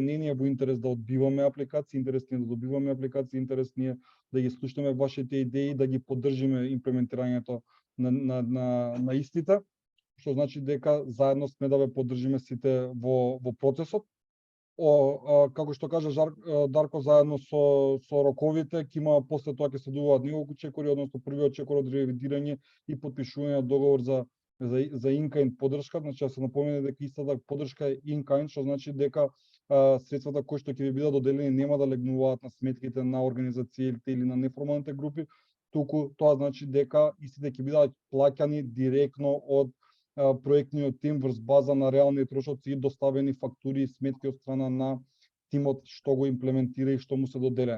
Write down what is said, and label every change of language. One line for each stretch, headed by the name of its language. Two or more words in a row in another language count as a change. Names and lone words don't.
Macedonian: Не ни е во интерес да одбиваме апликации, интерес ни е да добиваме апликации, интерес ни е да ги слушнеме вашите идеи, да ги поддржиме имплементирањето на истите, што значи дека заедно сме да ве поддржиме сите во процесот. Како што кажа Дарко, заедно со роковите, ќе има после тоа ќе следуваат неколку чекори, односно првиот чекор од ревидирање и подпишување договор за in-kind поддршка. Значи да се напомене дека истата поддршка е in-kind, што значи дека средствата кои што ќе ви бидат доделени нема да легнуваат на сметките на организациите или на неформалните групи, туку тоа значи дека истите ќе бидат плаќани директно од проектниот тим врз база на реални трошоци и доставени фактури и сметки од страна на тимот што го имплементира и што му се доделен.